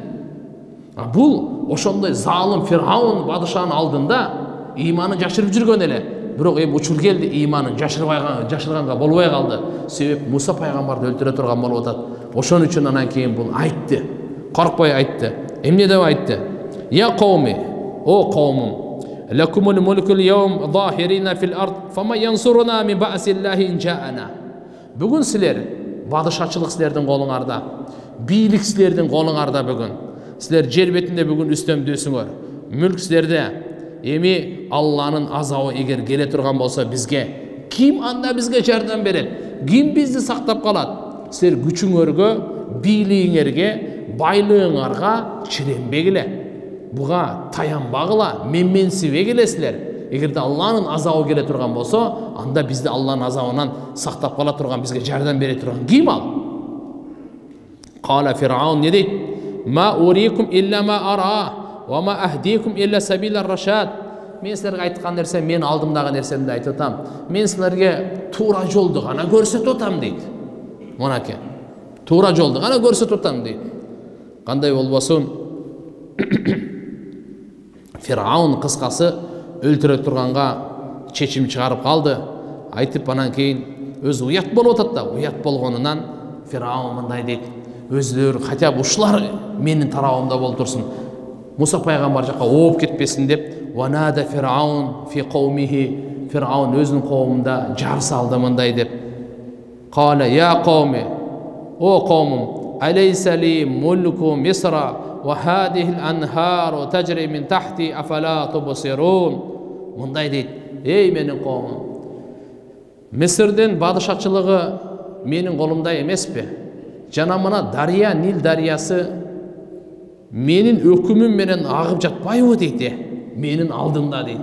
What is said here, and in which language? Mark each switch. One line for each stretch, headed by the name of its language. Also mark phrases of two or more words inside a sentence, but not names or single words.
Kyrgyz: Бул ошондой залым Фир'аун бадышанын алдында ыйманын жашырып жүргөн эле. Бирок эми учур келди, ыйманын жашырганга болбой калды. Себеп Муса пайгамбарды өлтүрө турган болуп атат. Ошон үчүн анан кийин бул айтты. Коркпой айтты. Эмне деп айтты?
Arabic: يا قوم,
Kyrgyz: о каумум,
Arabic: لكم الملك اليوم ظاهرين في الأرض فمن ينصرنا من بأس الله إن جاءنا.
Kyrgyz: Бүгүн силер бадышачылык силердин колуңарда, бийлик силердин колуңарда бүгүн. Силер жер бетинде бүгүн үстөмдөсүңөр. Мүлк силерде. Эми Алланын азабы эгер келе турган болсо бизге, ким анда бизге жардам берет? Ким бизди сактап калат? Силер күчүңөргө, бийлигиңерге, байлыгыңарга чиренбегиле. Буга таянбагыла, менменсибегилесилер. Эгерде Алланын азабы келе турган болсо, анда бизди Алланын азабынан сактап кала турган, бизге жардам бере турган ким ал? Кала Фир'аун не дейт?
Arabic: ما أريكم إلا ما أرى. وما أهديكم إلا سبيل الرشاد.
Kyrgyz: Мен силерге айткан нерсе, мен алдымдагы нерсемди айтып атам. Мен силерге туура жолду гана көрсөтүп атам дейт. Монаке. Туура жолду гана көрсөтүп атам дейт. Кандай болбосун? Фир'аун кыскасы өлтүрө турганга чечим чыгарып калды. Айтып анан кийин өзү уят болуп атат да. Уят болгонунан Фир'аун мындай дейт. Өзлөрү
Russian: хотя бы
Kyrgyz: ушулар менин тарабымда болуп турсун. Муса пайгамбар жакка ооп кетпесин деп,
Arabic: ونادى فرعون في قومه,
Kyrgyz: Фир'аун өзүнүн коомунда жар салды мындай деп.
Arabic: قال يا قوم,
Kyrgyz: о коомум,
Arabic: أليس لي ملك مصر وهذه الأنهار تجري من تحتي أفلا تبصرون.
Kyrgyz: Мындай дейт: эй менин коомум, Мисирдин бадышачылыгы менин колумда эмеспи? Жана мына дария, Нил дарыясы менин өкүмүм менен агып жатпайбы дейт, менин алдымда дейт.